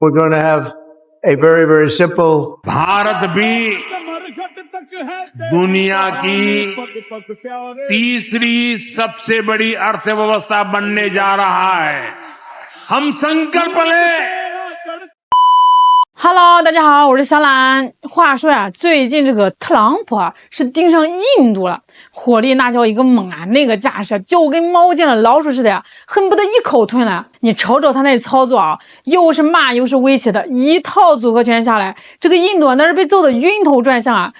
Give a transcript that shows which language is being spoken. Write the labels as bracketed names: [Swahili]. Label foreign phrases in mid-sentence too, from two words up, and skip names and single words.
[English] we're going to have a very, very simple. [Hindi] भारत भी दुनिया की तीसरी सबसे बड़ी अर्थव्यवस्था बनने जा रहा है। हम संकल्प लें। [Chinese] Hello， 大家好，我是小懒。话说呀，最近这个特朗普啊是盯上印度了，火力那叫一个猛啊，那个架势就跟猫见了老鼠似的呀，恨不得一口吞了。你瞅瞅他那操作啊，又是骂又是威胁的，一套组合拳下来，这个印度那是被揍得晕头转向啊！